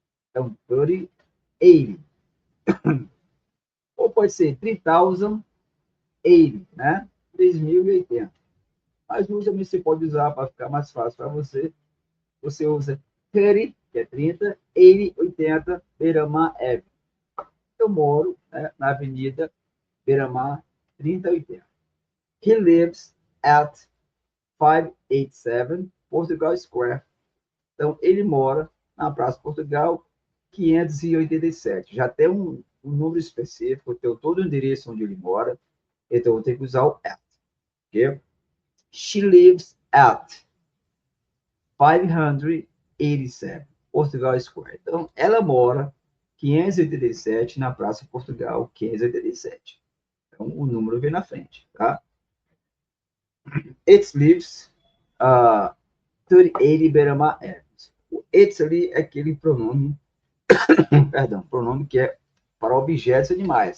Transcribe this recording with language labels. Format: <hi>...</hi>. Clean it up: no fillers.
<pt>Então, 3080. Ou pode ser 3080, né? 3080. Mas usa, você pode usar para ficar mais fácil para você. Você usa 30, que é 30, 80, 80, Beira-Mar Avenue. Eu moro, né, na Avenida Beira-Mar 3080.</pt> <en>He lives at 587 Portugal Square.</en> <pt>Então, ele mora na Praça Portugal 587. Já tem um número específico, tem todo o endereço onde ele mora, então eu vou ter que usar o at. Okay?</pt> <en>She lives at 587 Portugal Square.</en> <pt>Então, ela mora 587 na Praça Portugal 587. Então, o número vem na frente, tá?</pt> <en>It lives 3080 Beira-Mar Avenue.</en> <pt>O it ali é aquele pronome, perdão, pronome que é para objetos animais.</pt>